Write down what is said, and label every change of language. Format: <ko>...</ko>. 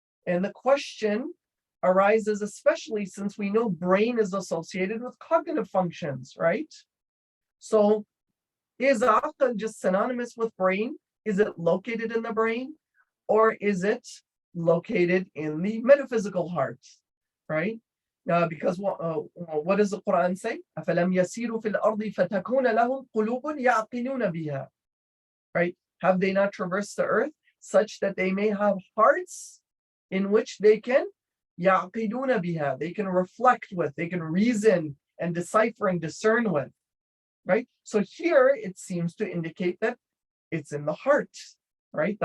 <en>And the question arises especially since we know brain is associated with cognitive functions, right? So is aql just synonymous with brain? Is it located in the brain? Or is it located in the metaphysical heart, right? Because what does the Quran say?</en> <ar>أَفَلَمْ يَسِيرُوا فِي الْأَرْضِ فَتَكُونَ لَهُمْ قُلُوبٌ يَعْقِلُونَ بِهَا, right?</ar> <en>Have they not traversed the earth such that they may have hearts in which they can</en> <ar>يَعْقِلُونَ بِهَا,</ar> <en>they can reflect with, they can reason and decipher and discern with, right? So here it seems to indicate that it's in the heart, right?</en>